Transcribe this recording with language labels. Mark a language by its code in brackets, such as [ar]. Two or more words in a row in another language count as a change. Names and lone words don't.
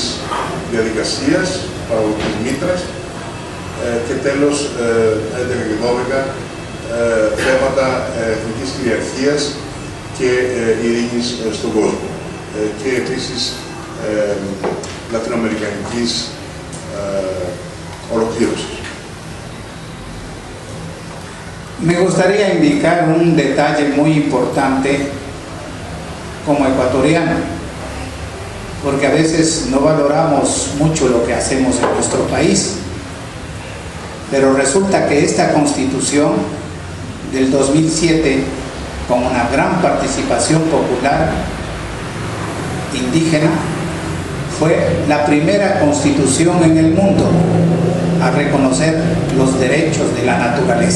[el] διαδικασίας, παραγωγικής μήτρας, και τέλος 11 και 12 θέματα εθνικής κυριαρχίας και ειρήνης στον κόσμο, και επίσης λατινοαμερικανικής ολοκλήρωσης. [es] Me gustaría indicar un detalle muy importante como ecuatoriano, porque a veces no valoramos mucho lo que hacemos en nuestro país, pero resulta que esta Constitución del 2007, con una gran participación popular indígena, fue la primera constitución en el mundo a reconocer los derechos de la naturaleza.